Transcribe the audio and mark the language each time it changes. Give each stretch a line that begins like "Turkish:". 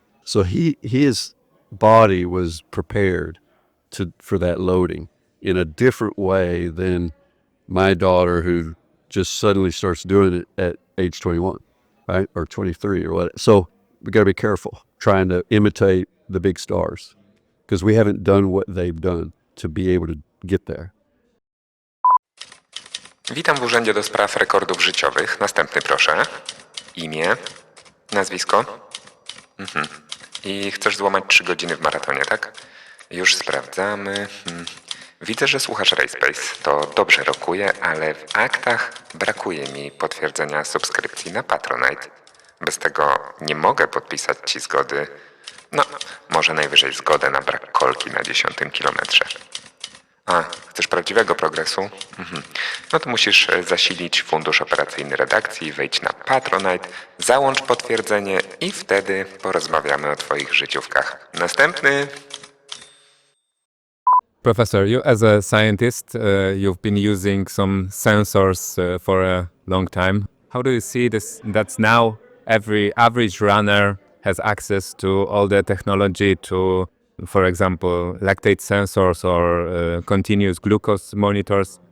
English: So his body was prepared for that loading in a different way than my daughter, who just suddenly starts doing it at age 21, right? Or 23 or what. So we got to be careful trying to imitate the big stars because we haven't done what they've done to be able to get there.
Polish: Witam w Urzędzie do Spraw Rekordów Życiowych. Następny proszę. Imię, nazwisko. I chcesz złamać 3 godziny w maratonie, tak? Już sprawdzamy. Widzę, że słuchasz RacePace. To dobrze rokuje, ale w aktach brakuje mi potwierdzenia subskrypcji na Patronite. Bez tego nie mogę podpisać Ci zgody. Może najwyżej zgodę na brak kolki na 10 kilometrze. Chcesz prawdziwego progresu? No to musisz zasilić fundusz operacyjny redakcji, wejdź na Patronite, załącz potwierdzenie i wtedy porozmawiamy o Twoich życiówkach. Następny!
English: Professor, you as a scientist, you've been using some sensors for a long time. How do you see this? That's now every average runner has access to all the technology to, for example, lactate sensors or continuous glucose monitors.